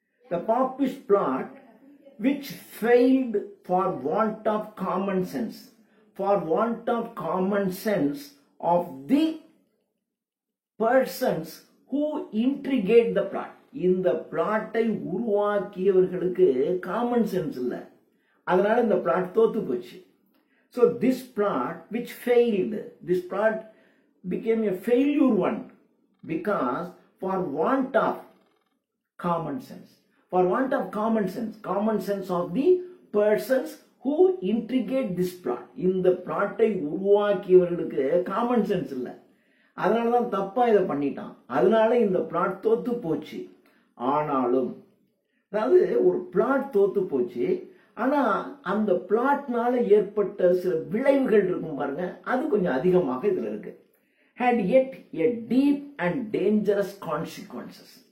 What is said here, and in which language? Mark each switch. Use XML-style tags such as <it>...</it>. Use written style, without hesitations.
<en>The Papist plot which failed for want of common sense. For want of common sense of the persons who intrigate the plot.</en> <ta>இந்த பிளாட்டை உருவாக்கியவர்களுக்கு common sense இல்லை, அதனால இந்த plot தோத்து போச்சு.</ta> <en>So this plot which failed, this plot became a failure one because for want of common sense. For want of common sense of the persons who intrigate this plot.</en> <ta>இந்த பிளாட்டை உருவாக்கியவர்களுக்கு common sense இல்லை, அதனால தான் தப்பா இதை பண்ணிட்டான், அதனால இந்த பிளாட் தோத்து போச்சு. ஆனாலும் அதாவது ஒரு பிளாட் தோத்து போச்சு, ஆனா அந்த பிளாட்னால ஏற்பட்ட சில விளைவுகள் இருக்கும் பாருங்க, அது கொஞ்சம் அதிகமாக இதுல இருக்கு.</ta> <en>Had yet a deep and dangerous consequences.</en>